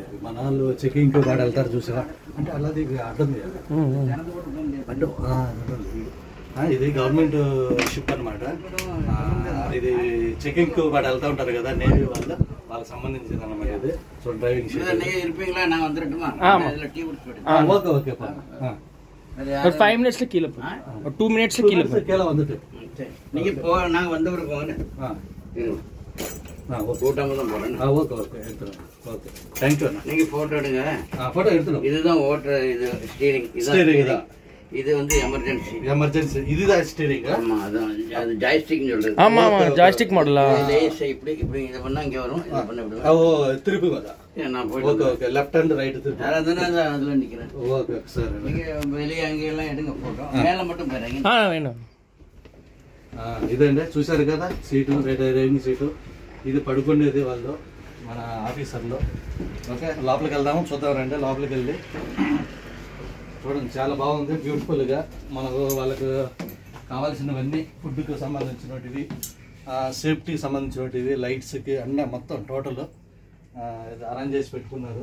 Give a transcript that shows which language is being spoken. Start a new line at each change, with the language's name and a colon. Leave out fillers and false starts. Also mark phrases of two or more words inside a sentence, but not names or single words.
Telugu: మన వాళ్ళు చెకింగ్ వాడు వెళ్తారు చూసారా, అంటే అలాది అడ్డం ఇది
English: government ship
Telugu: అనమాట. ఇది చెకింగ్ వాడు వెళ్తా ఉంటారు కదా, నేవీ వాళ్ళకి సంబంధించింది అనమాట. ఇది
English: so driving ship.
Telugu: ఓకే ఓకే,
Tamil: 5 minutes கீழே 2 minutes கீழே கீழே வந்துட்டு நீங்க நாங்க வந்தவருக்கு போங்க. ஓகே ஓகே எடுத்துறோம். ஓகே, தேங்க்யூ அண்ணா. நீங்க போட்டோ எடுங்க. போட்டோ எடுத்துறோம். இதுதான் ஓட்டர், இது ஸ்டீரிங். இதுதான் இது வந்து எமர்ஜென்சி. இதுதான் ஸ்டீரிங். ஆமா, அது ஜாய்ஸ்டிக்னு சொல்றது. ஆமா ஆமா, ஜாய்ஸ்டிக் மாடலா. லேஸ் இப்படி இத பண்ணா இங்க வரும், இத பண்ண இப்படி. ஓ, திருப்பி வந்தா. நான் போய் ஓகே ஓகே,
English: left hand
Tamil: ரைட் திருப்பி. அதுல நிக்கிறேன். ஓகே சார், நீங்க வெளிய அங்க எல்லாம் எடுங்க போட்டோ. மேல மட்டும் பாருங்க. వేణం.
Telugu: ఇదండి, చూశారు కదా సీటు, డ్రైవింగ్ సీటు. ఇది పడుకునేది వాళ్ళు, మన ఆఫీసర్లు. ఓకే, లోపలికి వెళ్దాము, చూద్దాం రండి. లోపలికి వెళ్ళి చూడండి, చాలా బాగుంది, బ్యూటిఫుల్గా. మనకు వాళ్ళకు కావాల్సినవన్నీ, ఫుడ్కి సంబంధించినవి, సేఫ్టీకి సంబంధించినవి, లైట్స్కి అన్నీ మొత్తం
English: total arrange
Telugu: చేసి పెట్టుకున్నారు.